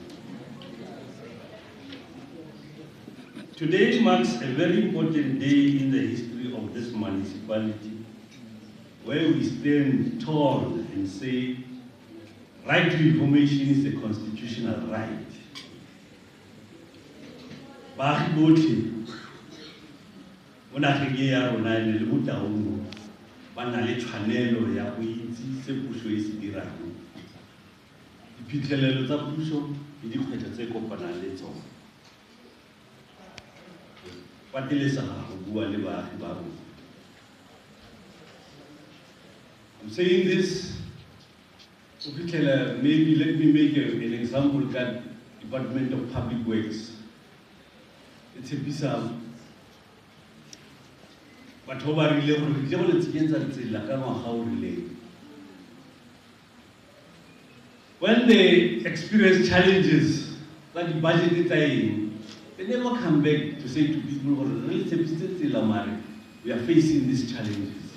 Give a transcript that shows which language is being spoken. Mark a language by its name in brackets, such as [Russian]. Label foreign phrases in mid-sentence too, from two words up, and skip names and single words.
[English] Today marks a very important day in the history of this municipality, where we stand tall and say, right to information is a constitutional right. [Tswana] Baagi botlhe mo nageng e ya rona le mo taung ba na le tshwanelo ya go itse se puso e se dirang, diphitlhelelo tsa puso le dikgwetlho tse kopanang le tsona. Patelesega go bua le baagi ba rona. [English] I'm saying this, maybe let me make an example that Department of Public Works. It's a piece of but over when they experience challenges that the budget is in, they never come back to say to people, we are facing these challenges.